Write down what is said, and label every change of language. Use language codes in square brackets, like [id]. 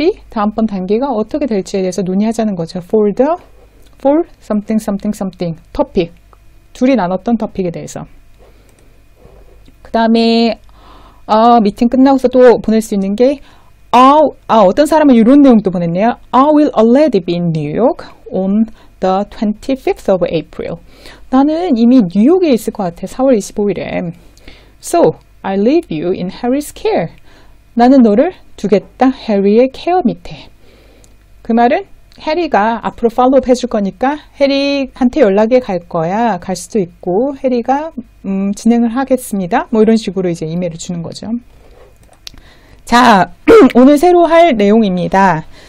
[ko] 다음번 단계가 어떻게 될지에 대해서 논의하자는 거죠. [en] For something. 토픽. [ko] 둘이 나눴던 토픽에 대해서. 그 다음에 미팅 끝나고서 또 보낼 수 있는 게 어떤 사람은 이런 내용도 보냈네요. [en] I will already be in New York on the 25th of April. [ko] 나는 이미 뉴욕에 있을 것 같아. 4월 25일에. [en] So, I leave you in Harry's care. [ko] 나는 너를 두겠다. 해리의 케어 밑에. 그 말은 해리가 앞으로 팔로우업 해줄 거니까 해리한테 연락이 갈 거야. 갈 수도 있고 해리가 진행을 하겠습니다. 뭐 이런 식으로 이제 이메일을 주는 거죠. 자, 오늘 새로 할 내용입니다.